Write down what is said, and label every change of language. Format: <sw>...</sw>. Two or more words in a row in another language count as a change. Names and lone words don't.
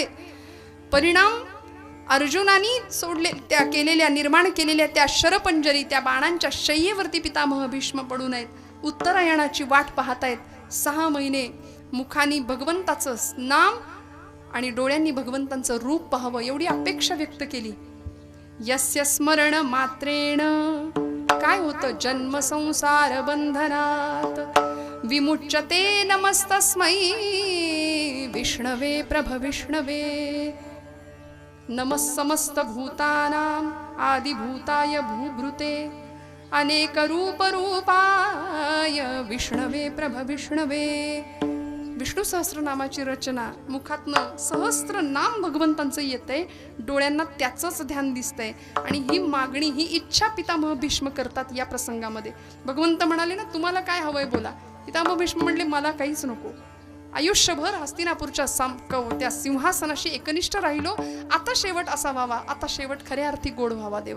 <mr>परिणाम अर्जुनानी त्या निर्माण केलेल्या त्या शरपंजरी, त्या बाणांच्या शय्येवरती पितामह भीष्म पडून आहेत. उत्तरायणाची वाट पाहतायत. 6 महिने मुखानी भगवंताचं नाम आणि डोळ्यांनी भगवंतांचं रूप पाहावं एवढी अपेक्षा व्यक्त केली.</mr> <sa>यस्य स्मरण मात्रेण</sa> <mr>काय होतं,</mr> <sa>जन्म संसार बंधनात विमुच्यते नमस्तस्मै विष्णवे प्रभ विष्णवे. नमः समस्त भूतानां आदिभूताय भूभृते अनेक रूप रूपाय विष्णवे प्रभ विष्णवे.</sa> <mr>विष्णू सहस्रनामाची रचना, मुखातनं सहस्त्र नाम भगवंतांचं येतंय, डोळ्यांना त्याचंच ध्यान दिसतंय. आणि ही मागणी, ही इच्छा पितामह भीष्म करतात या प्रसंगामध्ये. भगवंत म्हणाले ना, तुम्हाला काय हवंय बोला. पितामह भीष्म म्हणले, मला काहीच नको. आयुष्यभर हस्तिनापूरच्या त्या सिंहासनाशी एकनिष्ठ राहिलो, आता शेवट असा व्हावा, आता शेवट खऱ्या अर्थी गोड व्हावा देवा.</mr>